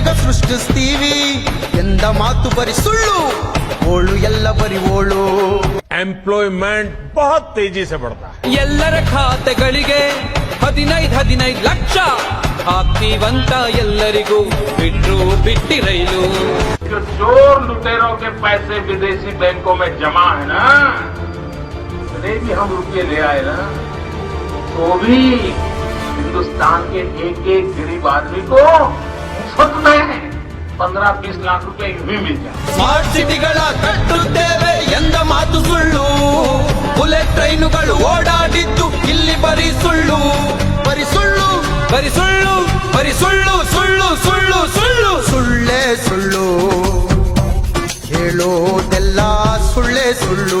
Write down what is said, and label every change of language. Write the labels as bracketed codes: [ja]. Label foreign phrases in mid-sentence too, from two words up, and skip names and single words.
[kn] ಸೃಷ್ಟಿಸ್ತೀವಿ ಎಂದ ಮಾತು ಬರಿ ಸುಳ್ಳು ಓಳು ಎಲ್ಲ ಬರಿ ಓಳು. [hi] एम्प्लॉयमेंट बहुत तेजी से बढ़ता है. [kn] ಎಲ್ಲರ ಖಾತೆಗಳಿಗೆ 15 ಲಕ್ಷ ಹಾಕ್ತೀವಂತ ಎಲ್ಲರಿಗೂ ಬಿಟ್ರು ಬಿಟ್ಟಿ ರೈಲು. [hi] जो चोर लुटेरों के पैसे विदेशी बैंकों में जमा है ना, इतने भी हम रुपये ले आए ना, तो भी हिंदुस्तान के एक गरीब आदमी को मुफ्त में 15-20 लाख रुपए यूं भी मिल जाए. [kn] ಸ್ಮಾರ್ಟ್ ಸಿಟಿಗಳ ಕಟ್ಟುತ್ತೇವೆ ಎಂದ ಮಾತು ಸುಳ್ಳು ಬುಲೆಟ್ ಟ್ರೈನುಗಳು ಓಡಾಡಿದ್ದು ಇಲ್ಲಿ ಬರಿ ಸುಳ್ಳು ಬರಿ ಸುಳ್ಳು ಬರಿ ಸುಳ್ಳು ಬರಿ ಸುಳ್ಳು ಸುಳ್ಳು ಸುಳ್ಳು ಸುಳ್ಳು ಸುಳ್ಳೇ ಸುಳ್ಳು ಹೇಳೋದೆಲ್ಲ ಸುಳ್ಳೇ ಸುಳ್ಳು